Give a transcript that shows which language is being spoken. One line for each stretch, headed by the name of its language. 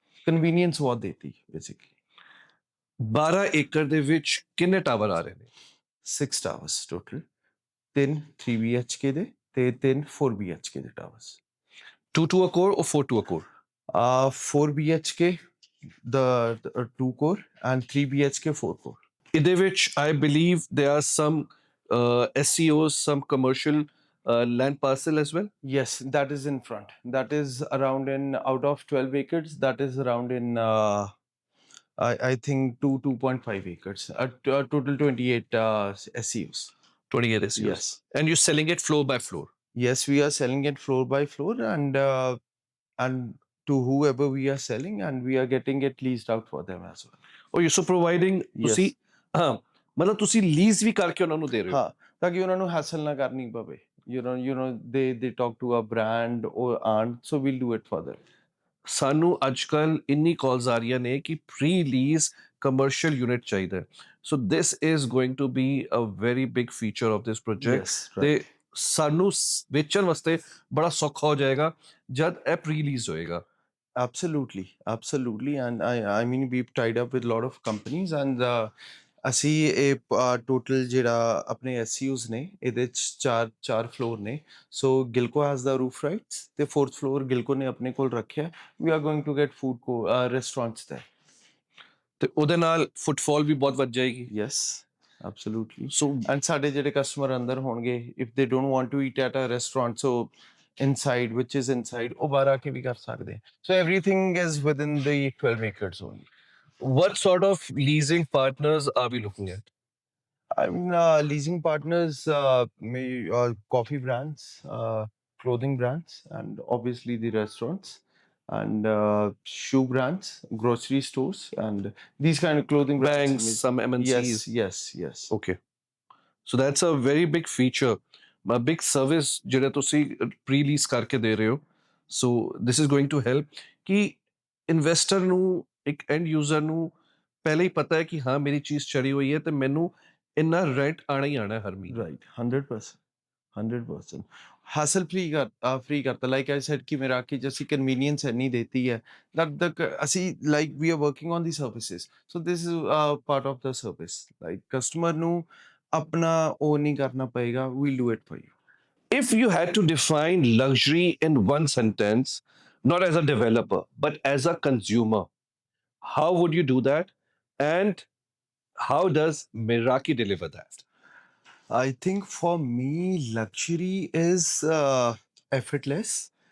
Punjabi: Convenience ਬਹੁਤ ਦੇਤੀ basically. 12 ਏਕੜ ਦੇ ਵਿੱਚ ਕਿੰਨੇ ਟਾਵਰ ਆ ਰਹੇ ਨੇ?
English: 6 towers total, 3 3 BHK
Punjabi: ਦੇ ਤੇ
English: 3 4 BHK ਦੇ towers. 2 to a core or 4 to a core? 4 BHK the 2 core, and 3 BHK 4 core.
Punjabi: ਇਹਦੇ ਵਿੱਚ
English: I believe there are some SCOs, some commercial land parcel as well? Yes, that is in front. That is around in, out of 12 acres, that is around in I think 2.5 acres, total 28 SEUs. 28 SEOs. Yes. And you're selling it floor by floor. Yes, we are selling it floor by floor, and to whoever we are selling, and we are getting it leased out for them as well. Oh, you're so providing
Punjabi: ਤੁਸੀਂ
English: Yes.
Punjabi: ਹਾਂ ਮਤਲਬ ਤੁਸੀਂ lease ਵੀ ਕਰਕੇ ਉਹਨਾਂ ਨੂੰ ਦੇ ਰਹੇ ਹੋ ਹਾਂ, ਤਾਂ ਕਿ ਉਹਨਾਂ ਨੂੰ hassle ਨਾ ਕਰਨੀ ਪਵੇ.
English: You know, they talk to a brand or aren't, so we'll do it for them.
Punjabi: ਸਾਨੂੰ ਅੱਜ ਕੱਲ ਇੰਨੀ ਕਾਲਸ ਆ ਰਹੀਆਂ ਨੇ ਕਿ ਪ੍ਰੀ ਲੀਜ਼ ਕਮਰਸ਼ੀਅਲ ਯੂਨਿਟ ਚਾਹੀਦਾ ਹੈ
English: so this is going to be a very big feature of this project Yes,
Punjabi: ਤੇ
English: right.
Punjabi: ਸਾਨੂੰ ਵੇਚਣ ਵਾਸਤੇ ਬੜਾ ਸੌਖਾ ਹੋ ਜਾਏਗਾ ਜਦ ਇਹ ਪ੍ਰੀ ਲੀਜ਼ ਹੋਏਗਾ
English: Absolutely, absolutely, and I mean we've tied up with a lot of companies, and
Punjabi: ਅਸੀਂ ਇਹ ਟੋਟਲ ਜਿਹੜਾ ਆਪਣੇ ਐਸਯੂਜ਼ ਨੇ ਇਹਦੇ ਚ ਚਾਰ ਫਲੋਰ ਨੇ.
English: so Gillco has the roof rights
Punjabi: ਤੇ ਫੋਰਥ ਫਲੋਰ ਗਿਲਕੋ ਨੇ ਆਪਣੇ ਕੋਲ ਰੱਖਿਆ.
English: We are going to get food restaurants there.
Punjabi: ਤੇ ਉਹਦੇ ਨਾਲ ਫੁੱਟਫਾਲ ਵੀ ਬਹੁਤ ਵੱਧ ਜਾਏਗੀ
English: Yes, absolutely. So And
Punjabi: ਸਾਡੇ ਜਿਹੜੇ ਕਸਟਮਰ ਅੰਦਰ ਹੋਣਗੇ,
English: if they don't want to eat at a restaurant, so inside, which is inside,
Punjabi: ਉਹ ਬਾਹਰ ਆ ਕੇ ਵੀ ਕਰ ਸਕਦੇ.
English: So everything is within the 12 acres only. what sort of leasing partners are we looking at I mean, leasing partners, coffee brands, clothing brands, and obviously the restaurants, and shoe brands, grocery stores, and these kind of clothing brands. banks some MNCs Yes, yes, yes. okay so that's a very big feature a big service
Punjabi: ਜਿਹੜਾ ਤੁਸੀਂ pre lease ਕਰਕੇ ਦੇ ਰਹੇ ਹੋ ਸੋ
English: this is going to help
Punjabi: ਕਿ investor ਨੂੰ ਇੱਕ and user ਨੂੰ ਪਹਿਲੇ ਹੀ ਪਤਾ ਹੈ ਕਿ ਹਾਂ ਮੇਰੀ ਚੀਜ਼ ਚੜੀ ਹੋਈ ਹੈ ਤੇ ਮੈਨੂੰ ਇੰਨਾ ਰੈਂਟ ਆਣਾ ਹੀ ਆਣਾ ਹੈ ਹਰ ਮਹੀਨੇ
English: Right, 100%. 100%. Hassle free karta. Like I said,
Hindi: कि मेरा कि जैसी convenience नहीं देती है.
English: That the
Punjabi: ਅਸੀਂ
English: like we are working on the services. So this is part of the service.
Punjabi: Like customer ਨੂੰ ਆਪਣਾ ਉਹ ਨਹੀਂ ਕਰਨਾ ਪਏਗਾ.
English: We'll do it for you. if you had to define luxury in one sentence not as a developer but as a consumer how would you do that and how does Meraki deliver that I think for me, luxury is effortless.